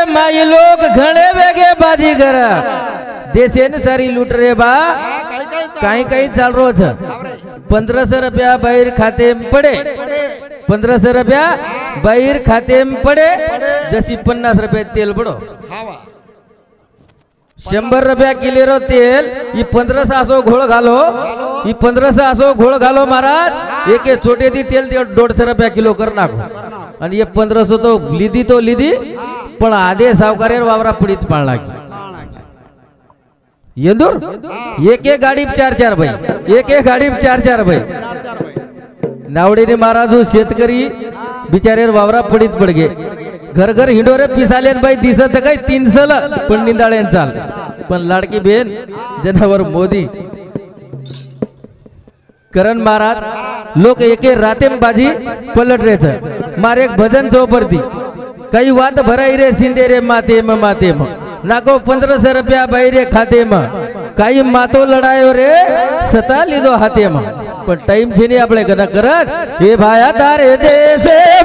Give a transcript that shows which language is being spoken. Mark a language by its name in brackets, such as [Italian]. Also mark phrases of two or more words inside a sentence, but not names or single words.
[Lambadi] माई लोग घणे वेगे बाजी कर देशे न सारी लूट रे बा काही चाल रो छ 1500 रुपया बाहेर खाते में पडे 1500 रुपया बाहेर खाते में पडे जशी 50 रुपये तेल पडो 100 रुपया किलो तेल ही 1500 असो घोळ घालो ही 1500 असो घोळ घालो महाराज एक छोटे दी तेल 150 रुपया किलो कर नाखो आणि ये 1500 तो लीधी पण आधे सावकारेर वावरा पडीत पाळला की येंदूर एक गाडी 4-4 भाई एक गाडी 4-4 भाई नावडीने महाराज शेतकरी बिचारेर वावरा पडीत पडगे घर हिंडोरे पिसालेन बाई दिसत काय 300 पण निंदाळेन चाल पण लाडकी बेन जनावर मोदी करण महाराज लोग एके राते में [Hindi] बाजी पलट रहे थे [Lambadi] मारे एक भजन चौपरती कई बात भराई रे सिंधे रे माते में नाको 1500 रुपया बाहरे खाते में कई मातो लड़ायो रे सता लीधो हाथे में पण टाइम छे नहीं आपणे कदा करत हे भाया तारे देशे